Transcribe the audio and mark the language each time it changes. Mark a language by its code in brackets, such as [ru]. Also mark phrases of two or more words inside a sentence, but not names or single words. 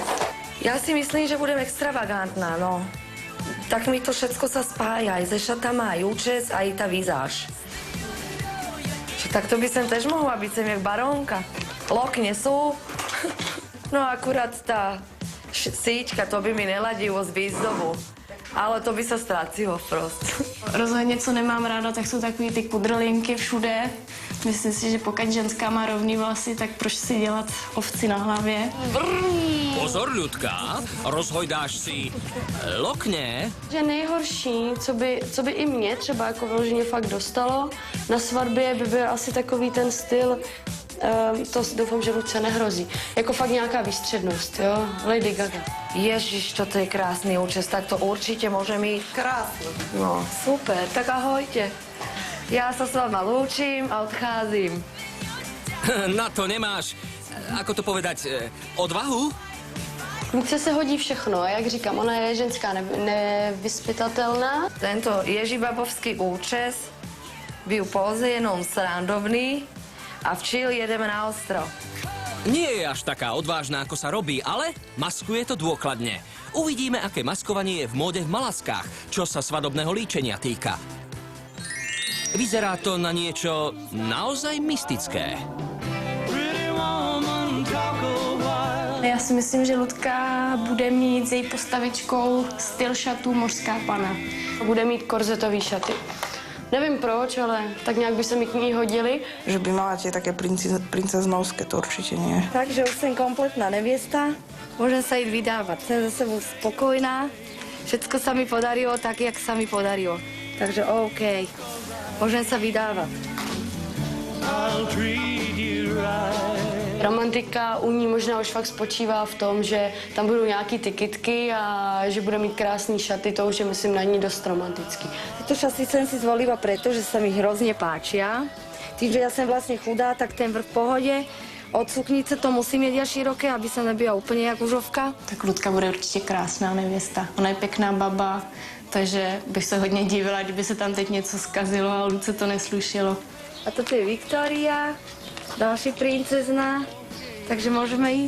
[sk] Ja si myslím, že budem extravagantná, no. Tak mi to všetko sa spája, aj ze šatama, aj účes, aj tá vizáž. Tak to by som tež mohla byť sem jak barónka. Lokne sú, no akurát tá síťka, to by mi neladilo z výzdobu. Ale to by sa ztratilo prost. [cs] Rozhodně, co nemám ráda, tak jsou takový ty kudrlinky všude. Myslím si, že pokud ženská má rovný vlasy, tak proč si dělat ovci na hlavě? [sk] Pozor, Ľudka, rozhojdáš si lokne. [cs] Že nejhorší, co by i mě třeba jako vyloženě fakt dostalo na svatbě, by byl asi takový ten styl, to doufám, že Luďce nehrozí. Jako fakt nějaká výstřednost, jo? Lady Gaga. [sk] Ježiš, toto je krásny účes, tak to určite môže mi... Krásne. No, super, tak ahojte. Ja sa s vama lúčim a odcházím. Na to nemáš, ako to povedať, odvahu? [cs] Luďce se hodí všechno, jak říkám, ona je ženská nevyspytatelná. Tento ježibabovský účes byl pouze jenom srandovný a v Chile jedeme na ostrov. [sk] Nie je až taká odvážna, ako sa robí, ale maskuje to dôkladne. Uvidíme, aké maskovanie je v móde v Malaskách, čo sa svadobného líčenia týka. Vyzerá to na niečo naozaj mystické. [cs] Já si myslím, že Ludka bude mít s její postavičkou styl šatů mořská pana. Bude mít korzetový šaty. Nevím proč, ale tak nějak by se mi k ní hodili. [sk] Že by mala tie také princeznovské, to určite nie. Takže už som kompletná neviesta, môžem sa ísť vydávať. Som za sebou spokojná, všetko sa mi podarilo tak, jak sa mi podarilo. Takže OK, môžem sa vydávať. [en] I'll treat you right. [cs] romantika u ní možná už fakt spočívá v tom, že tam budou nějaký ty kytky a že bude mít krásný šaty, to už je, myslím, na ní dost romantický. [sk] Tieto šaty som si zvolila preto, že sa mi hrozne páčia. Tým, že ja som vlastne chudá, tak ten vrch v pohode. [cs] Od suknice to musím mít široké, aby se nebyla úplně jak užovka. Tak Ludka bude určitě krásná nevěsta. Ona je pěkná baba, takže bych se hodně divila, kdyby se tam teď něco zkazilo a Ludce to neslušilo. A toto je Viktória, další princezna, takže můžeme jít.